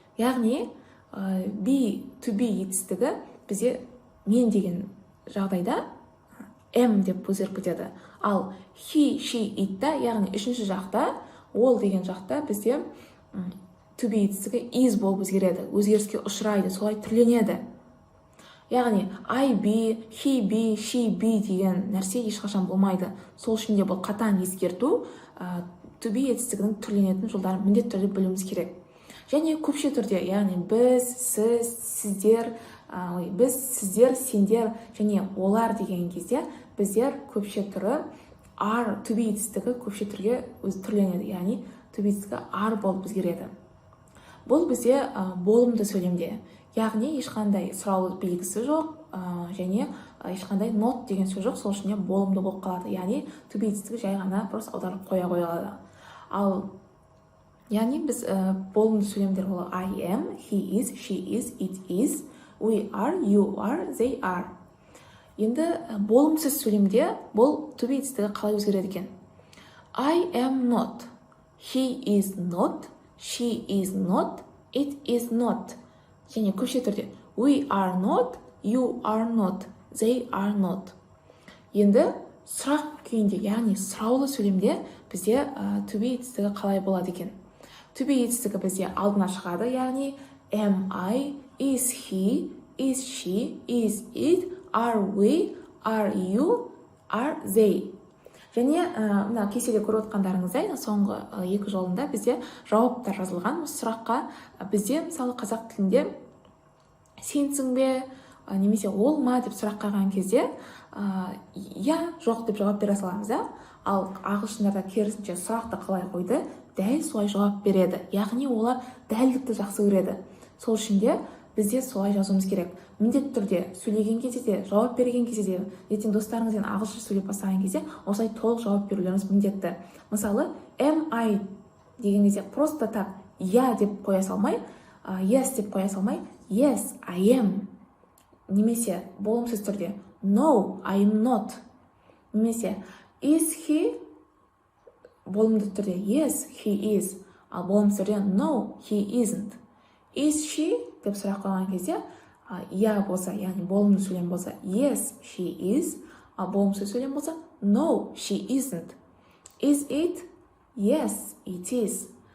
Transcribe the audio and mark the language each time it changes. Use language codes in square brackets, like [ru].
[kk] Яғни to be етістігі бізде мен деген жағдайда am деп өзгеріп кетеді. Ал he, she, it-та, яғни үшінші жақта, ол деген жақта бізде to be етістігі is болып өзгереді, өзгеріске ұшырайды, солай түрленеді. Яғни [en] I be, he be, she be [kk] деген нәрсе ешқашан болмайды. Сол үшін де бұл қатаң ескерту, to be етістігінің түрленетін жолдарын міндетті түрде білуіміз керек. Және көпше түрде, яғни біз, сіз, сіздер, біз, сіздер, сендер және олар деген кезде біздер көпше түрі are, to be етістігі көпше түрге түрленеді, яғни to be етістігі are болып өзгереді. Бұл бізде болымды сөйлемде, яғни ешқандай сұраулы белгісі жоқ, және ешқандай not деген сөз жоқ, сол үшін болымды болып қалады. Яғни to be етістігі жай ғана просто аударып қоя қойылады. Ал яғни біз болымды сөйлемдер ол [en] I am, he is, she is, it is, we are, you are, they are. [kk] Енді болымсыз сөйлемде бұл to be етістігі қалай өзгереді екен? [en] I am not, he is not, she is not, it is not. [kk] Және көпше түрде [en] we are not, you are not, they are not. [kk] Енді сұрақ күйінде, яғни сұраулы сөйлемде бізде to be етістігі қалай болады екен? [en] To be [kk] етістігі бізде алдына шығады, яғни [en] am I, is he, is she, is it, are we, are you, are they. [kk] Және мына кестеде көріп отқандарыңыздай, соңғы екі жолында бізде жауаптар жазылған. Осы сұраққа бізде мысалы қазақ тілінде сенсің бе, немесе ол ма деп сұрақ қойған кезде я, жоқ деп жауап бере саламыз, ал ағылшындарда керісінше сұрақты қалай қойды, дәл солай жауап береді. Яғни олар дәлдікті жақсы көреді. Сол үшін де бізде солай жазуымыз керек. Міндетті түрде сөйлеген кезде де, жауап берген кезде де, ертең достарыңызбен ағылшынша сөйлеп бастаған кезде осылай толық жауап берулеріңіз міндетті. Мысалы, am I деген кезде просто так я деп қоя салмай, yes деп қоя салмай, [en] yes, I am. [kk] Немесе болымсыз түрде [en] no, I am not. [kk] Немесе [en] is he, [kk] болымды түрде [en] yes, he is. [kk] Ал болымсыз түрде [en] no, he isn't. Is she [kk] деп сұрақ қойған кезде я болса, яғни болымды сөйлем болса [en] yes, she is. [kk] Ал болымсыз сөйлем болса [en] no, she isn't. Is it? Yes, it is.